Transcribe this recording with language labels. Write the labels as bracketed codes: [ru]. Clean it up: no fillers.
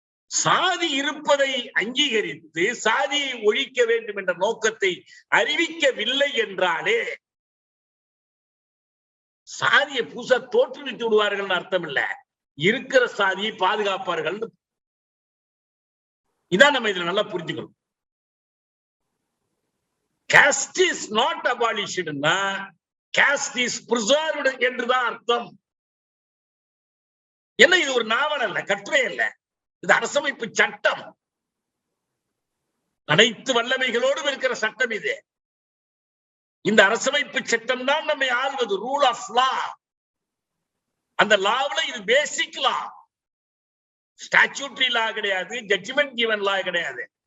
[ta] சாதி இருப்பதை அங்கீகரித்து சாதியை ஒழிக்க வேண்டும் என்ற நோக்கத்தை அறிவிக்கவில்லை என்றாலே சாதியை புதுசா தோற்றுவித்து விடுவார்கள் அர்த்தம் இல்ல, இருக்கிற சாதியை பாதுகாப்பார்கள். இதான் நம்ம இதுல நல்லா புரிஞ்சுக்கணும். [en] caste is not abolished னா caste is preserved [ta] என்றுதான் அர்த்தம். என்ன இது ஒரு நாவல் அல்ல, கட்டுரை அல்ல, இது அரசமைப்பு சட்டம். அனைத்து வல்லமைகளோடும் இருக்கிற சட்டம் இது. இந்த அரசமைப்பு சட்டம் தான் நம்மை ஆள்வது, ரூல் ஆஃப் லா. அந்த லாவுல இது பேசிக் லா, ஸ்டாட்யூட்டரி லா கிடையாது, ஜட்ஜ்மெண்ட் கிவன் லா கிடையாது.